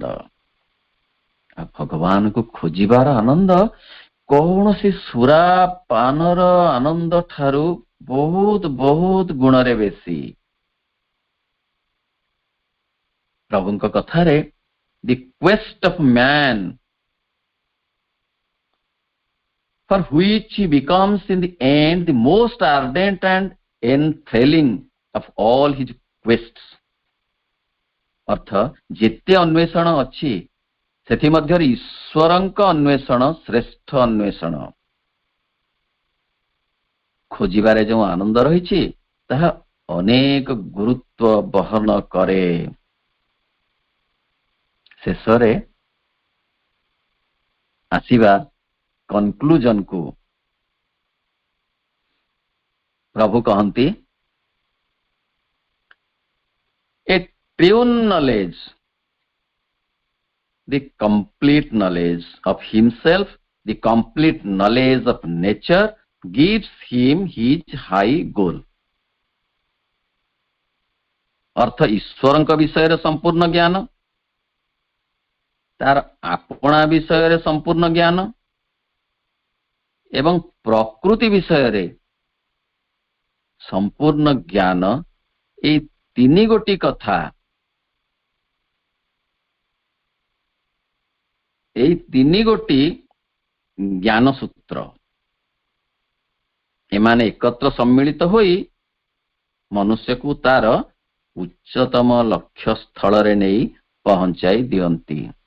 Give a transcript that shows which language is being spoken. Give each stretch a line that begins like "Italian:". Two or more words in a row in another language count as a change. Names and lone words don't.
Odia: ଆଉ ଭଗବାନଙ୍କୁ ଖୋଜିବାର ଆନନ୍ଦ କୌଣସି ସୁରାପାନର ଆନନ୍ଦ ଠାରୁ ବହୁତ ବହୁତ ଗୁଣରେ ବେଶୀ। ପ୍ରଭୁଙ୍କ କଥାରେ
English: the quest of man for which he becomes in the end the most ardent and enthralling of all his quests।
Odia: ଅର୍ଥ, ଯେତେ ଅନ୍ୱେଷଣ ଅଛି ସେଥିମଧ୍ୟରେ ଈଶ୍ୱରଙ୍କ ଅନ୍ୱେଷଣ ଶ୍ରେଷ୍ଠ ଅନ୍ୱେଷଣ। ଖୋଜିବାରେ ଯେଉଁ ଆନନ୍ଦ ରହିଛି ତାହା ଅନେକ ଗୁରୁତ୍ୱ ବହନ କରେ। ଶେଷରେ ଆସିବା କନକ୍ଲୁଜନ କୁ। ପ୍ରଭୁ କହନ୍ତି,
English: ଏ true knowledge, the complete knowledge of himself, the complete knowledge of nature gives him his high goal।
Odia: ଅର୍ଥ, ଈଶ୍ୱରଙ୍କ ବିଷୟରେ ସମ୍ପୂର୍ଣ୍ଣ ଜ୍ଞାନ, ତାର ଆପଣା ବିଷୟରେ ସମ୍ପୂର୍ଣ୍ଣ ଜ୍ଞାନ ଏବଂ ପ୍ରକୃତି ବିଷୟରେ ସମ୍ପୂର୍ଣ୍ଣ ଜ୍ଞାନ, ଏଇ ତିନି ଗୋଟି କଥା, ଏଇ ତିନି ଗୋଟି ଜ୍ଞାନ ସୂତ୍ର, ଏମାନେ ଏକତ୍ର ସମ୍ମିଳିତ ହୋଇ ମନୁଷ୍ୟକୁ ତାର ଉଚ୍ଚତମ ଲକ୍ଷ୍ୟ ସ୍ଥଳରେ ନେଇ ପହଞ୍ଚାଇ ଦିଅନ୍ତି।